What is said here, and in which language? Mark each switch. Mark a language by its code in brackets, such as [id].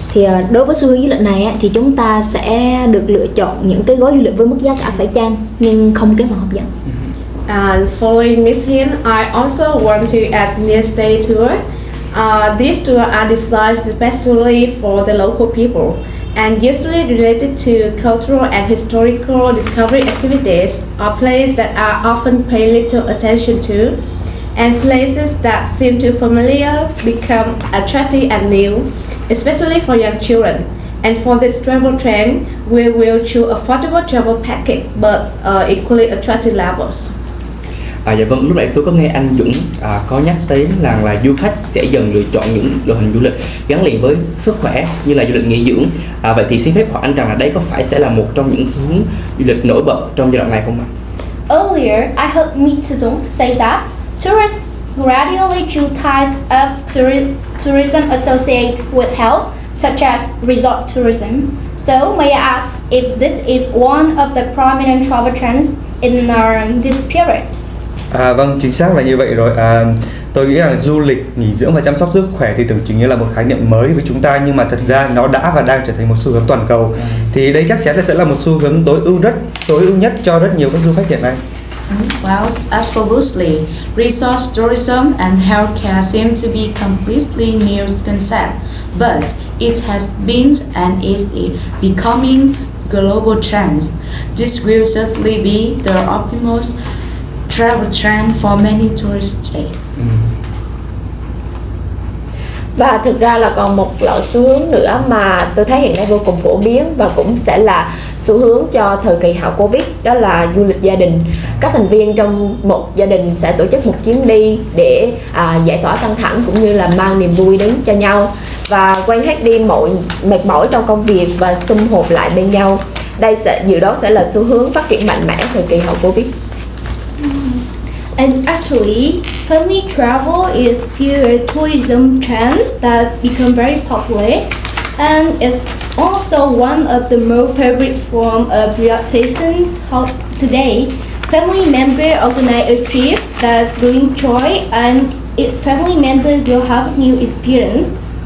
[vi] Thì đối với xu hướng du lịch này thì chúng ta sẽ được lựa chọn những cái gói du lịch với mức giá cả phải chăng nhưng không kém phần hấp dẫn. [en] And following Miss Hiên, I also want to add near stay tour. These tours are designed especially for the local people and usually related to cultural and historical discovery activities or places that are often paid little attention to, and places that seem too familiar become attractive and new, especially for young children. And for this travel trend, we will choose affordable travel package but equally attractive levels. [vi] Dạ vâng, lúc nãy tôi có nghe anh Dũng có nhắc tới là du khách sẽ dần lựa chọn những loại hình du lịch gắn liền với sức khỏe như là du lịch nghỉ dưỡng. Vậy thì xin phép hỏi anh rằng là đây có phải sẽ là một trong những xu hướng du lịch nổi bật trong giai đoạn này không ạ? [en] Earlier, I heard Mr. Dong say that tourists gradually drew ties of tourism associated with health, such as resort tourism. So, may I ask if this is one of the prominent travel trends in this period? [vi] Vâng, chính xác là như vậy rồi. Tôi nghĩ rằng du lịch, nghỉ dưỡng và chăm sóc sức khỏe thì tưởng chừng như là một khái niệm mới với chúng ta, nhưng mà thật ra nó đã và đang trở thành một xu hướng toàn cầu. Thì đây chắc chắn là sẽ là một xu hướng tối ưu nhất cho rất nhiều các du khách hiện nay. [en] Well, absolutely. Resort tourism and healthcare seem to be completely new concept, but it has been and is becoming global trends. This will certainly be the optimal travel trend for many tourists today. [vi] Và thực ra là còn một loại xu hướng nữa mà tôi thấy hiện nay vô cùng phổ biến và cũng sẽ là xu hướng cho thời kỳ hậu Covid, đó là du lịch gia đình. Các thành viên trong một gia đình sẽ tổ chức một chuyến đi để giải tỏa căng thẳng cũng như là mang niềm vui đến cho nhau và quên hết đi mọi mệt mỏi trong công việc và sum họp lại bên nhau. Đây dự đoán sẽ là xu hướng phát triển mạnh mẽ thời kỳ hậu Covid. [en] And actually, family travel is still a tourism trend that's become very popular, and it's also one of the most favorite form of relaxation today. Family members organize a trip that brings joy, and its family members will have a new experience.